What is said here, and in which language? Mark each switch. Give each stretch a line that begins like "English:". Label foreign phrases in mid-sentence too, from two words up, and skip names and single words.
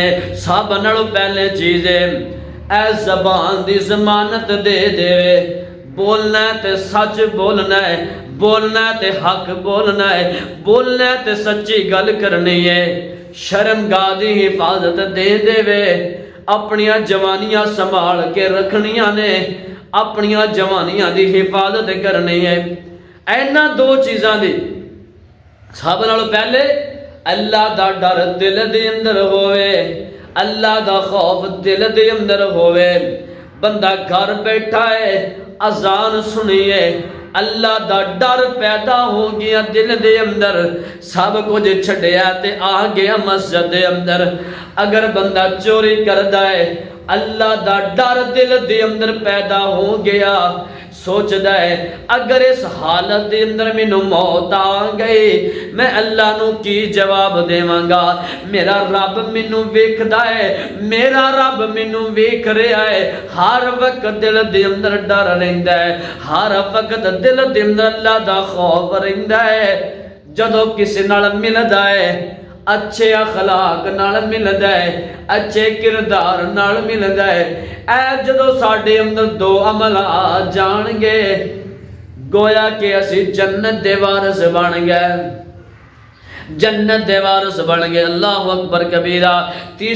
Punjabi: سب نالوں پہلے چیز ہے اے زبان دی ضمانت دے دے، بولنا ہے تے سچ بولنا ہے، بولنا ہے تے حق بولنا ہے، بولنا ہے تے سچی گل کرنی ہے، شرمگاہ دی حفاظت دے دے، اپنیاں جوانیاں سنبھال کے رکھنیاں نے، اپنیاں جوانیاں دی حفاظت کرنی ہے۔ اینا دو چیزاں دی سب نالوں پہلے اللہ دا ڈر دل دے اندر ہوئے، اللہ دا خوف دل دے اندر ہوئے۔ بندہ گھر بیٹھا ہے، اذان سنیے، اللہ دا ڈر پیدا ہو گیا دل دے اندر، سب کچھ چھڈیا تے آ گیا مسجد دے اندر۔ اگر بندہ چوری کردا ہے، اللہ دا ڈر دل دے اندر پیدا ہو گیا، سوچدا ہے اگر اس حالت دے اندر مینوں موت آ گئی میں اللہ نو کی جواب دیواں گا؟ میرا رب مینوں ویکھدا ہے، میرا رب مینوں ویکھ رہا ہے، ہر وقت دل دے اندر ڈر رہندا ہے، ہر وقت دل دے اندر اللہ دا خوف رہندا ہے۔ جدوں کسی نال ملدا ہے اچھے اخلاق نال ملدا ہے، اچھے کردار نال ملدا ہے، اے جدوں ساڈے اندر دو عمل آ جان گے گویا کہ اسی جنت دے وارث بن گئے، جنت دے وارث بن گئے۔
Arabic: اللہ اکبر کبیرہ۔